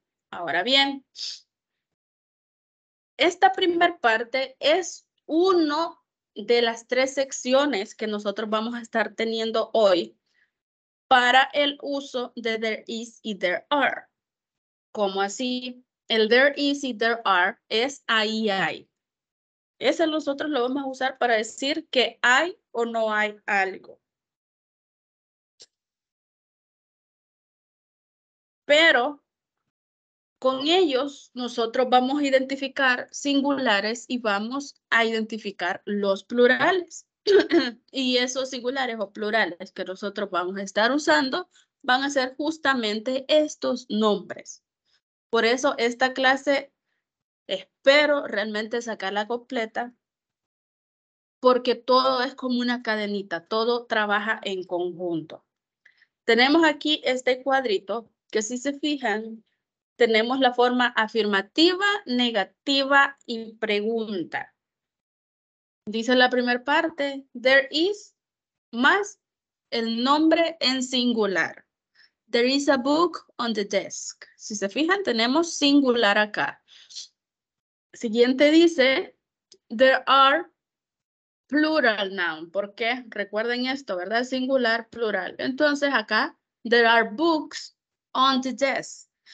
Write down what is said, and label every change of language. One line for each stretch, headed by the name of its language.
Spanish: Ahora bien, esta primera parte es uno de las 3 secciones que nosotros vamos a estar teniendo hoy para el uso de
English: there is
Spanish: y
English: there are.
Spanish: ¿Cómo así? El
English: there is
Spanish: y
English: there are
Spanish: es ahí hay. Ese nosotros lo vamos a usar para decir que hay o no hay algo. Pero con ellos nosotros vamos a identificar singulares y vamos a identificar los plurales. Y esos singulares o plurales que nosotros vamos a estar usando van a ser justamente estos nombres. Por eso esta clase espero realmente sacarla completa porque todo es como una cadenita, todo trabaja en conjunto. Tenemos aquí este cuadrito que si se fijan, tenemos la forma afirmativa, negativa y pregunta. Dice la primera parte,
English: there is,
Spanish: más el nombre en singular.
English: There is a book on the desk.
Spanish: Si se fijan, tenemos singular acá. Siguiente dice,
English: there are plural noun.
Spanish: ¿Por qué? Recuerden esto, ¿verdad? Singular, plural. Entonces acá,
English: there are books on the desk.